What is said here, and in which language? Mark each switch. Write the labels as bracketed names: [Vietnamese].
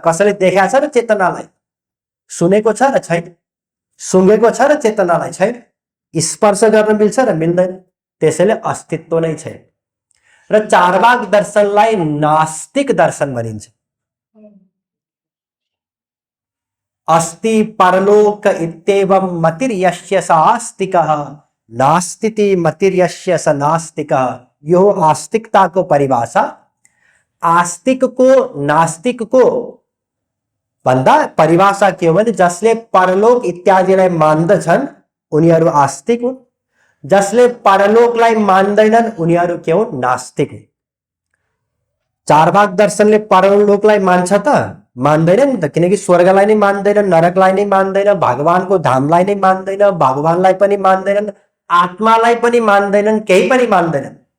[Nepali] कसैले देखाएको छ र चेतनालाई? सुनेको छ र छैन। सुँगेको छ र चेतनालाई छैन। स्पर्श गर्न मिल्छ र मिल्दैन। त्यसैले अस्तित्व नै छैन। र चारवाक दर्शनलाई नास्तिक दर्शन भनिन्छ। [Sanskrit] अस्ति परलोक इत्येवं मतिर्यस्य स आस्तिकः, नास्तिति मतिर्यस्य स नास्तिकः। [Nepali] यो आस्तिकता को परिभाषा। आस्तिक को, नास्तिक को भन्दा परिभाषा के हो भने जसले परलोक इत्यादिलाई मान्दछन् उनीहरू आस्तिक हुन्, जसले परलोकलाई मान्दैनन् उनीहरू के हुन्? नास्तिक हुन्। चारवाक दर्शनले परलोकलाई मान्छ त? मान्दैन नि त, किनकि स्वर्गलाई नै मान्दैन, नरकलाई नै मान्दैन, भगवानको धामलाई नै मान्दैन, भगवानलाई पनि मान्दैनन्, आत्मालाई पनि मान्दैनन्, केही पनि मान्दैनन्।